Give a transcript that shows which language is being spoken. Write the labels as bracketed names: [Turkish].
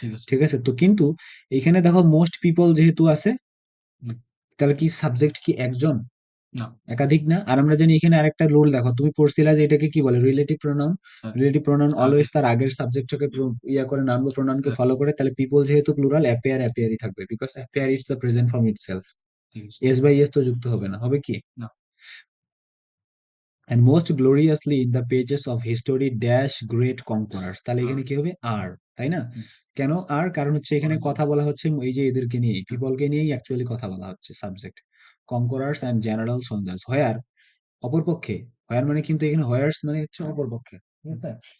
[Bangla] ঠিক আছে, তো কিন্তু এখানে দেখো মোস্ট পিপল যেহেতু আছে, তাহলে কি সাবজেক্ট কি একজন, একাধিক না? আর আমরা জানি এখানে আরেকটা রুল, দেখো তুমি পড়ছিলা যে এটাকে কি বলে, relative pronoun. Relative pronoun always তার আগের সাবজেক্টটাকে ইয়া করে, নাম বা প্রোনাউনকে ফলো করে। তাহলে পিপল যেহেতু প্লুরাল, অ্যাপিয়ার অ্যাপিয়ারই থাকবে, because appear is the present form itself. S by S তো যুক্ত হবে না, হবে কি? [English] and most gloriously in the pages of history dash great conquerors, তাহলে এখানে কি হবে, আর, তাই না? [Bangla] কেন আর? কারণ হচ্ছে এখানে কথা বলা হচ্ছে এই যে এদেরকে নিয়ে, পিপলকে নিয়েই অ্যাকচুয়ালি কথা বলা হচ্ছে, সাবজেক্ট কনকরার্স এন্ড জেনারেল সোলজার্স। হোয়ার, অপরপক্ষে, হোয়ার মানে কিন্তু এখানে হোয়ার্স মানে হচ্ছে অপরপক্ষে, ঠিক আছে?